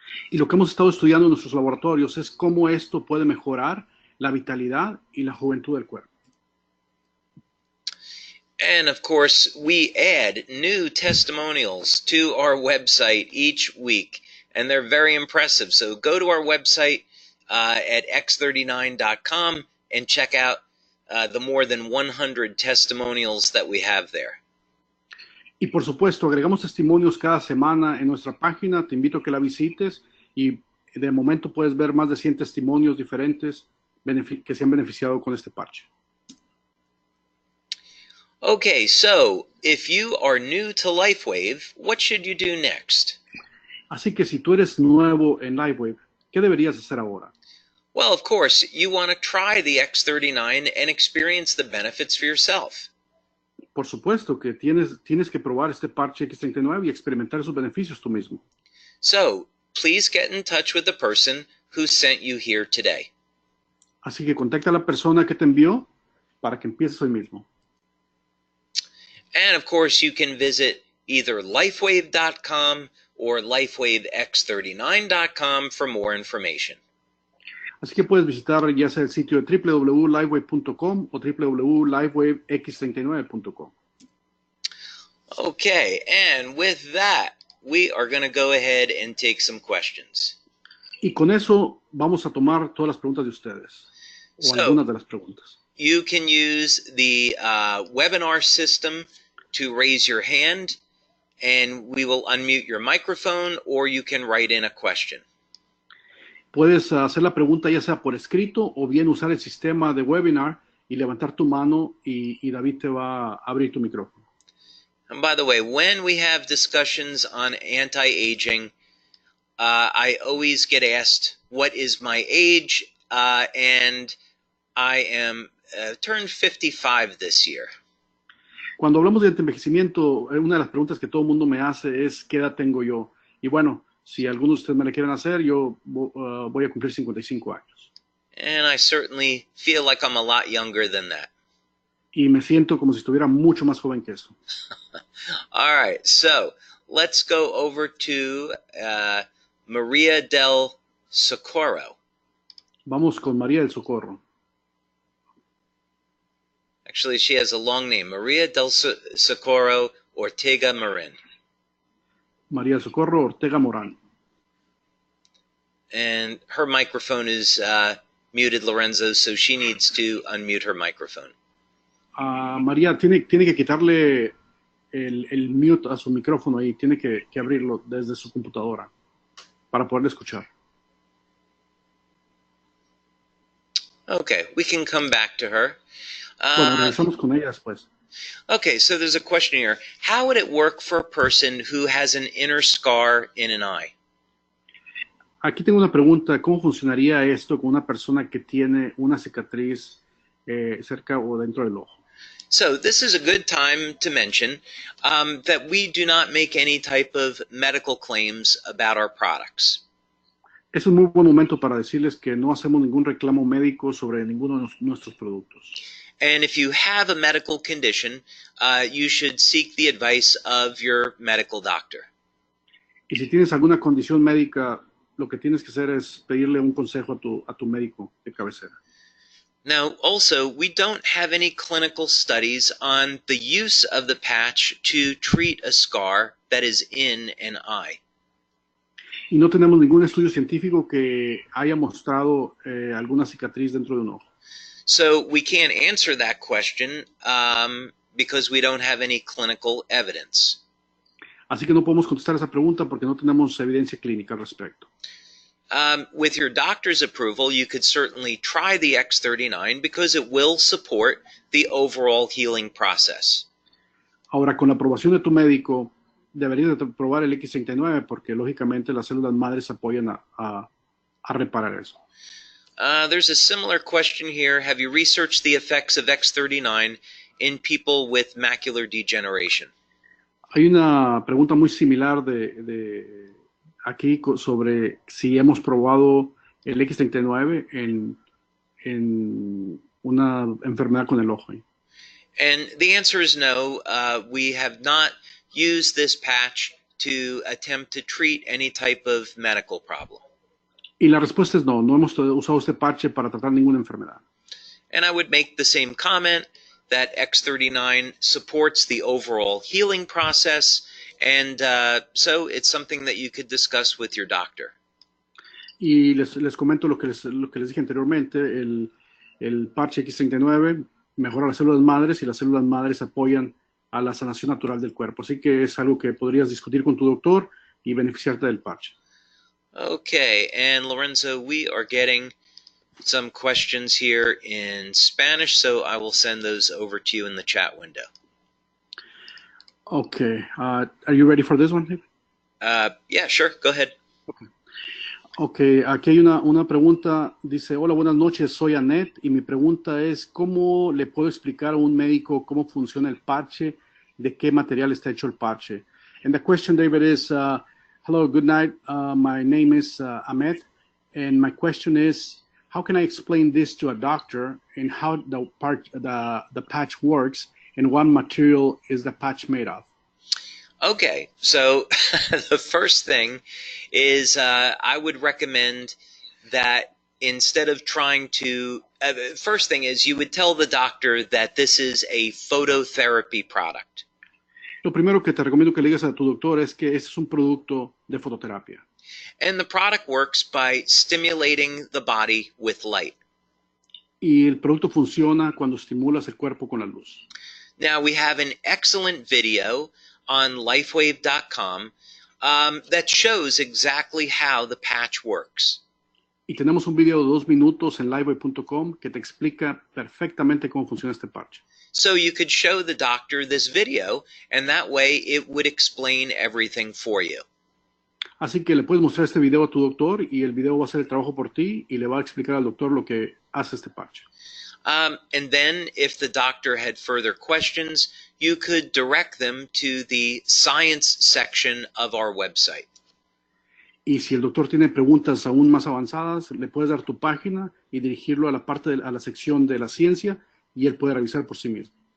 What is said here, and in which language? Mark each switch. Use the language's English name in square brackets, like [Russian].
[Spanish] Y lo que hemos estado estudiando en nuestros laboratorios es cómo esto puede mejorar la vitalidad y la juventud del cuerpo. [English] And of course, we add new testimonials to our website each week, and they're very impressive. So go to our website at x39.com and check out the more than 100 testimonials that we have there. [Spanish] Y por supuesto, agregamos testimonios cada semana en nuestra página. Te invito a que la visites y de momento puedes ver más de 100 testimonios diferentes que se han beneficiado con este parche. [English] Okay, so if you are new to LifeWave, what should you do next? [Spanish] Así que si tú eres nuevo en LifeWave, ¿qué deberías hacer ahora? [English] Well, of course, you want to try the X39 and experience the benefits for yourself. [Spanish] Por supuesto que tienes que probar este parche X39 y experimentar sus beneficios tú mismo. [English] So, please get in touch with the person who sent you here today. [Spanish] Así que contacta a la persona que te envió para que empieces hoy mismo. [English] And of course, you can visit either lifewave.com or lifewavex39.com for more information. [Spanish] Así que puedes visitar ya sea el sitio de www.livewave.com o www.livewavex39.com. [English] Okay, and with that, we are going to go ahead and take some questions. [Spanish] Y con eso vamos a tomar todas las preguntas de ustedes, o algunas de las preguntas. [English] You can use the webinar system to raise your hand, and we will unmute your microphone, or you can write in a question. [Spanish] Puedes hacer la pregunta ya sea por escrito o bien usar el sistema de webinar y levantar tu mano y David te va a abrir tu micrófono. [English] And by the way, when we have discussions on anti-aging, I always get asked, what is my age? And I am turned 55 this year. [Spanish] Cuando hablamos de envejecimiento, una de las preguntas que todo el mundo me hace es ¿qué edad tengo yo? Y bueno, si algunos de ustedes me la quieren hacer, yo voy a cumplir 55 años. [English] And I certainly feel like I'm a lot younger than that. [Spanish] Y me siento como si estuviera mucho más joven que eso. [English] All right, so let's go over to Maria del Socorro. [Spanish] Vamos con María del Socorro. [English] Actually, she has a long name, Maria del Socorro Ortega Marin. [Spanish] María del Socorro Ortega Morán. [English] And her microphone is muted, Lorenzo, so she needs to unmute her microphone. [Spanish] María tiene que quitarle el mute a su micrófono y tiene que abrirlo desde su computadora para poderle escuchar. [English] Okay, we can come back to her. [Spanish] Bueno, regresamos con ella después. [English] Okay, so there's a question here. How would it work for a person who has an inner scar in an eye? [Spanish] Aquí tengo una pregunta. ¿Cómo funcionaría esto con una persona que tiene una cicatriz cerca o dentro del ojo? [English] So this is a good time to mention that we do not make any type of medical claims about our products. [Spanish] Es un muy buen momento para decirles que no hacemos ningún reclamo médico sobre ninguno de nuestros productos. [English] And if you have a medical condition, you should seek the advice of your medical doctor. [Spanish] Y si tienes alguna condición médica, lo que tienes que hacer es pedirle un consejo a tu médico de cabecera. [English] Now, also, we don't have any clinical studies on the use of the patch to treat a scar that is in an eye. [Spanish] Y no tenemos ningún estudio científico que haya mostrado alguna cicatriz dentro de un ojo. [English] So we can't answer that question because we don't have any clinical evidence. [Spanish] Así que no podemos contestar esa pregunta porque no tenemos evidencia clínica al respecto. [English] With your doctor's approval, you could certainly try the X39 because it will support the overall healing process. [Spanish] Ahora, con la aprobación de tu médico, deberías de probar el X39 porque lógicamente las células madres apoyan a reparar eso. [English] There's a similar question here. Have you researched the effects of X39 in people with macular degeneration? [Spanish] Hay una pregunta muy similar de aquí sobre si hemos probado el X39 en una enfermedad con el ojo. [English] And the answer is no. We have not used this patch to attempt to treat any type of medical problem. [Spanish] Y la respuesta es no. No hemos usado este parche para tratar ninguna enfermedad. [English] And I would make the same comment that X39 supports the overall healing process, and so it's something that you could discuss with your doctor. [Spanish] Y les comento lo que les dije anteriormente. El parche X39 mejora las células madres y las células madres apoyan a la sanación natural del cuerpo. Así que es algo que podrías discutir con tu doctor y beneficiarte del parche. [English] Okay, and Lorenzo, we are getting some questions here in Spanish, so I will send those over to you in the chat window. Okay, are you ready for this one, David? Yeah, sure, go ahead. [Spanish] Ok, aquí hay una pregunta, dice, hola, buenas noches, soy Annette, y mi pregunta es, ¿cómo le puedo explicar a un médico cómo funciona el parche, de qué material está hecho el parche? [English] And the question, David, is, hello, good night, my name is Ahmed, and my question is, how can I explain this to a doctor and how the patch works, and what material is the patch made of? Okay, so the first thing is I would recommend that instead of trying to, first thing is you would tell the doctor that this is a phototherapy product. [Spanish] Lo primero que te recomiendo que le digas a tu doctor es que este es un producto de fototerapia. [English] And the product works by stimulating the body with light. [Spanish] Y el producto funciona cuando estimulas el cuerpo con la luz. [English] Now we have an excellent video on lifewave.com that shows exactly how the patch works. [Spanish] Y tenemos un video de 2 minutos en livewave.com que te explica perfectamente cómo funciona este parche. [English] So you could show the doctor this video, and that way it would explain everything for you. [Spanish] Así que le puedes mostrar este video a tu doctor y el video va a hacer el trabajo por ti y le va a explicar al doctor lo que hace este parche. [English] And then if the doctor had further questions, you could direct them to the science section of our website. [Spanish] Y si el doctor tiene preguntas aún más avanzadas, le puedes dar tu página y dirigirlo a la a la sección de la ciencia y él puede revisar por sí mismo.